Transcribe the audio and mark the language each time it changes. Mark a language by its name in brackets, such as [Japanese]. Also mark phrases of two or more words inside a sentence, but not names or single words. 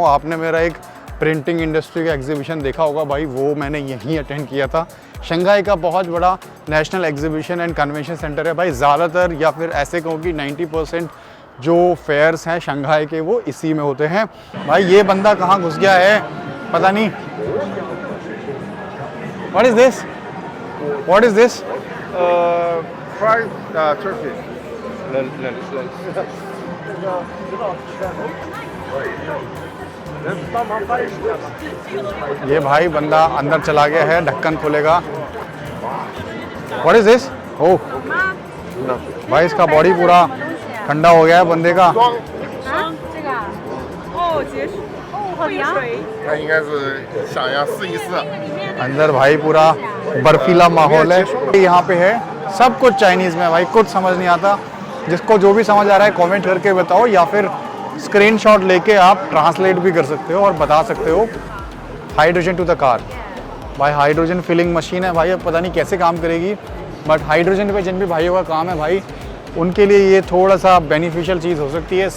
[Hindi] आपने मेरा एक [English] printing industry [Hindi] का एग्जीबिशन देखा होगा भाई, वो मैंने यहीं अटेंड किया था। शंघाई का बहुत बड़ा नेशनल एग्जीबिशन एंड कन्वेंशन सेंटर है भाई, ज़्यादातर या फिर ऐसे कहूँ कि 90% जो फेयर्स हैं शंघाई के वो इसी में होते हैं। भाई ये बंदा कहाँ घुस गया है पता नहीं। [English] What is this, what is this? Fried turkey. [Hindi] ये भाई बंदा अंदर चला गया है, ढक्कन खोलेगा। [English] What is this? [Hindi] ओह भाई इसका बॉडी पूरा ठंडा हो गया है बंदे का। [Chinese] 他应该是想要试一试。 [Hindi] अंदर भाई पूरा बर्फीला माहौल है। यहाँ पे है सब कुछ चाइनीज़ में भाई, कुछ समझ नहीं आता। जिसको जो भी समझ आ रहा है कमेंट करके बताओ, या फिर स्क्रीनशॉट लेके आप ट्रांसलेट भी कर सकते हो और बता सकते हो। [English] hydrogen to the car [Hindi] भाई, [English] hydrogen filling machine [Hindi] है भाई, अब पता नहीं कैसे काम करेगी, बट हाइड्रोजन पे जिन भी भाइयों का काम है भाई उनके लिए ये थोड़ा सा बेनिफिशियल चीज़ हो सकती है।